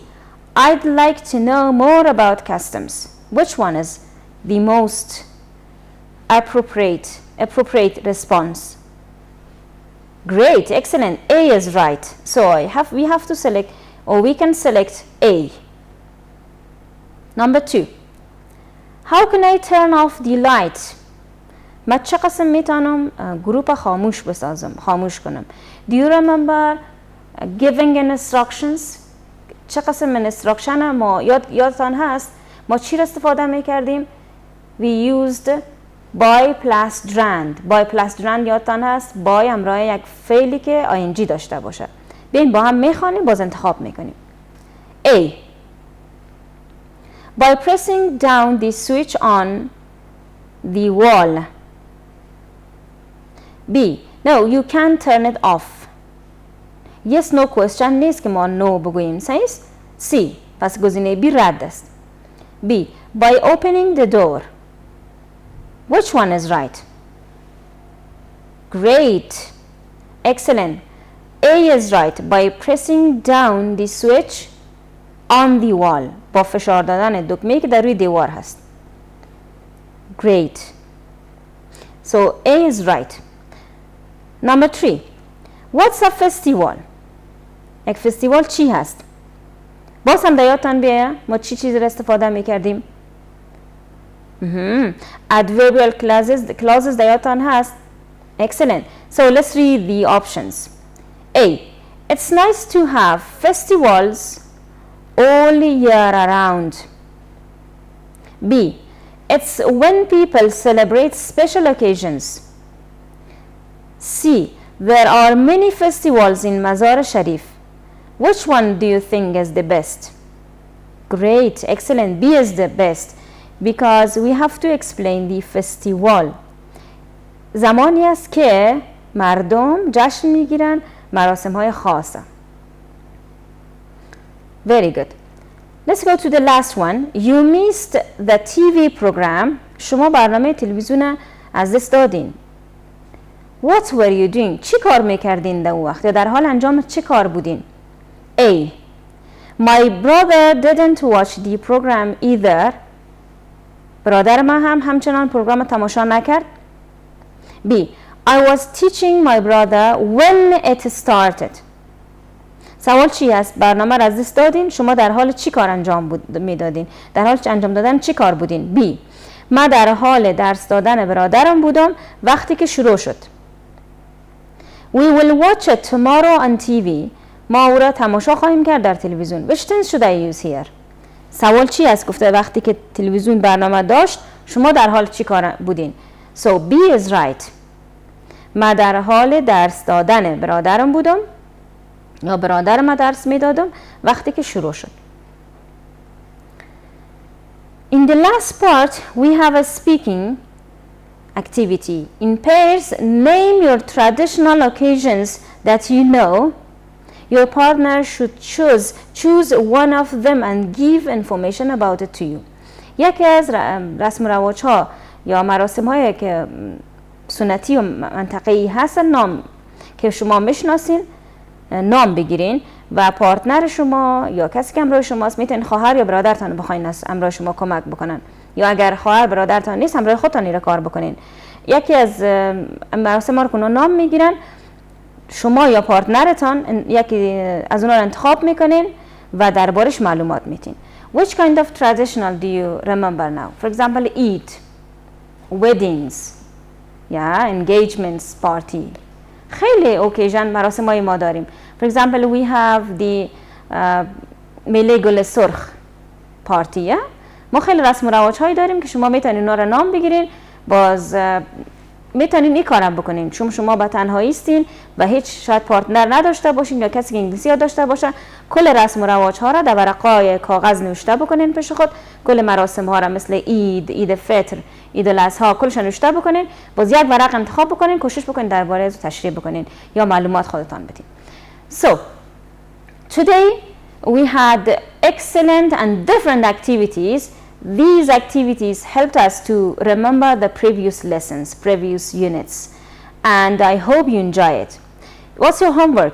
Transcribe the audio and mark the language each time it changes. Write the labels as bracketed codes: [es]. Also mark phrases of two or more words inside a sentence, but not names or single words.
[en] I'd like to know more about customs. Which one is the most appropriate response? Great, excellent. A is right. So we have to select, or we can select A. Number 2. How can I turn off the light? [fa] من چه قسم میتونم گروپ خاموش بسازم، خاموش کنم. [en] Do you remember giving instructions? [fa] چه قسم من instruction ما یادتان هست ما چی را استفاده میکردیم؟ [en] We used by plus drand [fa] یادتان هست [en] by [fa] همراه یک فعلی که ing داشته باشه. بیاین با هم میخوانیم باز انتخاب میکنیم. [en] A. By pressing down the switch on the wall. B. No, you can't turn it off. Yes, no question [fa] نیست که ما no بگوییم. صحیح؟ C. پس گزینه B رد است. [en] B. By opening the door. Which one is right? Great. Excellent. A is right. By pressing down the switch on the wall. [fa] با فشار دادن دکمه‌ای که در روی دیوار هست. [en] Great. So A is right. Number 3. What's a festival? [fa] یک فستیوال چی هست؟ باز هم یادتان بیاید ما چی چیزی را استفاده میکردیم؟ [en] Adverbial clauses [fa] یادتان هست؟ [en] Excellent. So let's read the options. A. It's nice to have festivals all year around. B. It's when people celebrate special occasions. C. There are many festivals in Mazar Sharif. Which one do you think is the best? Great, excellent. B is the best because we have to explain the festival. [fa] زمانی است که مردم جشن میگیرن مراسم های خاصه. [en] Very good. Let's go to the last one. You missed the TV program. [fa] شما برنامه تلویزیون از دست دادین. [en] What were you doing? [fa] چی کار میکردین در وقت؟ یا در حال انجام چی کار بودین؟ [en] A. My brother didn't watch the program either. [fa] برادر من هم همچنان پروگرام تماشا نکرد. [en] B. I was teaching my brother when it started. [fa] سوال چی است؟ برنامه را از دست دادین؟ شما در حال چی کار انجام میدادین؟ در حال انجام دادن چی کار بودین؟ [en] B. [fa] من در حال درس دادن برادرم بودم وقتی که شروع شد. [en] We will watch it tomorrow on TV. [fa] ما او را تماشا خواهیم کرد در تلویزیون. [en] Which tense should I use here? [fa] سوال چی است؟ گفته وقتی که تلویزیون برنامه داشت شما در حال چی کار بودین؟ [en] So B is right. [fa] من در حال درس دادن برادرم بودم یا برادرم درس میدادم وقتی که شروع شد. [en] In the last part we have a speaking activity. In pairs, name your traditional occasions that you know. Your partner should choose one of them and give information about it to you. [fa] یکی از رسم و رواج ها یا مراسم هایی که سنتی و منطقه‌ای هستن نام که شما میشناسین نام بگیرین و پارتنر شما یا کسی که همراه شماست میتونین خواهر یا برادرتان بخواین همراه شما کمک بکنن یا اگر خواهر برادرتان نیست همراه خودتان این کار بکنین. یکی از مراسم ها رو که نام میگیرن شما یا پارتنرتان یکی از اونها رو انتخاب میکنین و دربارش معلومات میتین. [en] Which kind of traditional do you remember now? For example, Eid, weddings, engagements, party. [fa] خیلی اوکیژن مراسم های ما داریم. [en] For example, we have the [fa] میله گل سرخ پارتی. ما خیلی رسم و رواج هایی داریم که شما میتونین اونا رو نام بگیرین، باز میتونین این کارم بکنین چون شما با تنهایی استین و هیچ شاید پارتنر نداشته باشین یا کسی که انگلیسی یاد داشته باشه. کل رسم و رواج ها را در ورقای کاغذ نوشته بکنین پیش خود. کل مراسم ها را مثل عید فطر، عید الاضحی کلش نوشته بکنین، باز یک ورق انتخاب بکنین، کوشش بکنین درباره از تشریح بکنین یا معلومات خودتان بدین. [en] So today we had excellent and different activities. These activities helped us to remember the previous lessons, previous units, and I hope you enjoy it. What's your homework?